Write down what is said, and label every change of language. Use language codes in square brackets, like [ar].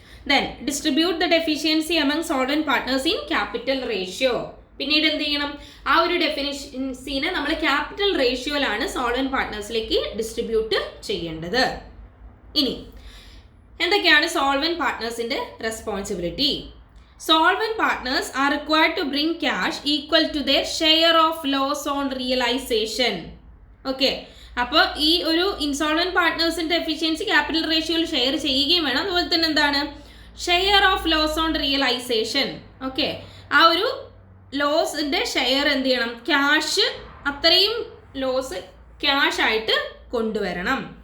[en] Then distribute the deficiency among solvent partners in capital ratio. [ml] പിന്നീട് എന്ത് ചെയ്യണം? ആ ഒരു ഡെഫിനിഷനെ നമ്മൾ ക്യാപിറ്റൽ റേഷ്യോയിലാണ് സോൾവെന്റ് പാർട്ട്നേഴ്സിലേക്ക് ഡിസ്ട്രിബ്യൂട്ട് ചെയ്യേണ്ടത്. ഇനി എന്തൊക്കെയാണ് solvent പാർട്ട്നേഴ്സിന്റെ responsibility? [en] Solvent partners are required to bring cash equal to their share of loss on realization. [ml] Okay, അപ്പോൾ ഈ ഒരു ഇൻസോൾവെന്റ് പാർട്ട്നേഴ്സിന്റെ എഫിഷ്യൻസി ക്യാപിറ്റൽ റേഷ്യോയിൽ ഷെയർ ചെയ്യുകയും വേണം. അതുപോലെ തന്നെ എന്താണ് share of loss on realisation. Okay, ആ ഒരു ലോസിന്റെ ഷെയർ എന്ത് ചെയ്യണം? ക്യാഷ്, അത്രയും ലോസ് ക്യാഷ് ആയിട്ട് കൊണ്ടുവരണം.